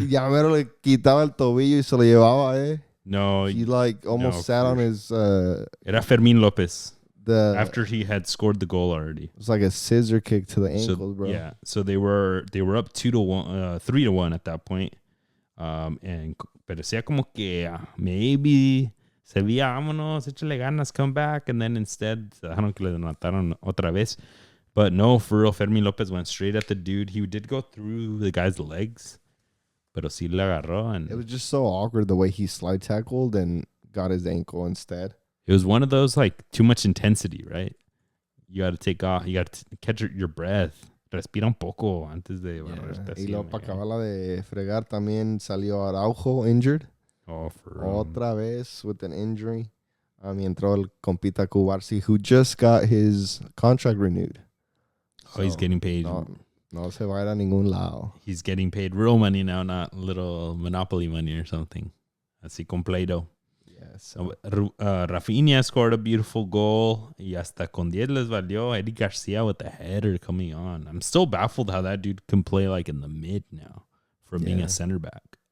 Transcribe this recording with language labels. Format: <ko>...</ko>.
<es>Ya mero le quitaba el tobillo y se lo llevaba, No.</es> <en>He like almost sat on his</en> <es>Era Fermín López.</es> <en>the After he had scored the goal already. it was like a scissor kick to the ankles, bro. Yeah. So they were up 2-1, 3-1 at that point.</en> <es>And parecía como que</es> <en>maybe</en> <es>se veía, vámonos, échale ganas,</es> <en>come back, and then instead</en> <es>se dejaron que le mataron otra vez.</es> <en>But no, for real, Fermín López went straight at the dude. He did go through the guy's legs,</en> <es>pero sí le agarró.</es> <en>And It was just so awkward the way he slide tackled and got his ankle instead. it was one of those, like, too much intensity, right? You got to take off. You got to catch your breath.</en> <es>Respira un poco antes de barrerte Y así, luego para</es> <en>man.</en> <es>acabarla de fregar también salió Araujo</es> <en>injured. Oh, for real.</en> <es>Otra vez</es> <en>with an injury.</en> <es>Y entró el compita Cubarsi</es> <en>who just got his contract renewed. Oh, he's getting paid.</en> <es>No se va a ir a ningún lado.</es> <en>He's getting paid real money now, not little Monopoly money or something.</en> <es>Así con Play-Doh.</es> <en>Yes. Rafinha scored a beautiful goal.</en> <es>Y hasta con 10 les valió.</es> <en>Eddie Garcia with the header coming on. I'm still baffled how that dude can play like in the mid now from being a center back.</en>